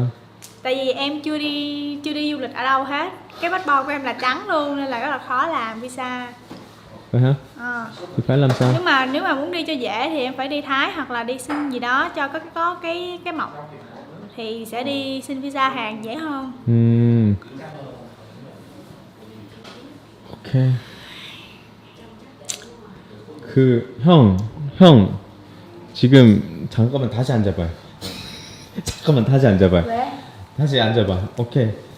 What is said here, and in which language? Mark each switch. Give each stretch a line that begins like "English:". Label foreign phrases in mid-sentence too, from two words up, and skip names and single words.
Vietnamese: Tại vì em chưa đi du lịch ở đâu hết. Cái passport của em là trắng luôn nên là rất là khó làm visa. Vậy hả? Ờ. Thì phải làm sao? Nếu mà muốn đi cho dễ thì em phải đi Thái hoặc là đi xin gì đó cho có cái mộc thì sẽ đi xin visa Hàn dễ hơn.
Korean: 오케이. 형, 지금 잠깐만 다시 앉아봐요. 잠깐만 다시 앉아봐요. 왜? 다시 앉아봐. 오케이.